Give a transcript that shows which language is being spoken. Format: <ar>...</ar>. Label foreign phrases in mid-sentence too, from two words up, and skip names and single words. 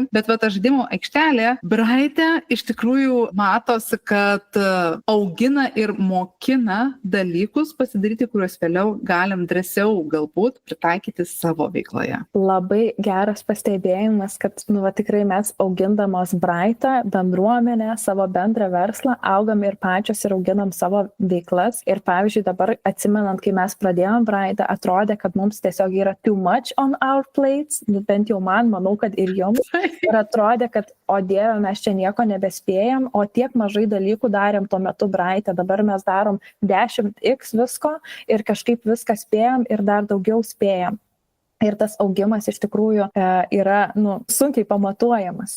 <lt>Bet ta žaidimo aikštelė Braite iš tikrųjų matosi, kad augina ir mokina dalykus pasidaryti, kuriuos vėliau galim drąsiau galbūt pritaikyti savo veikloje. Labai geras pastebėjimas, kad tikrai mes augindamos Braitą, bendruomenę, savo bendrą verslą, augam ir pačios ir auginam savo veiklas. Ir pavyzdžiui, dabar atsimenant, kai mes pradėjom Braitą, atrodė, kad mums tiesiog yra</lt> <en>too much on our plates,</en> <lt>bent jau man, manau, kad ir jums. Ir atrodė, kad, o Dieve, mes čia nieko nebespėjam, o tiek mažai dalykų darėm tuo metu Braite, dabar mes darom 10x visko ir kažkaip viską spėjam ir dar daugiau spėjam. Ir tas augimas iš tikrųjų yra sunkiai pamatuojamas.</lt>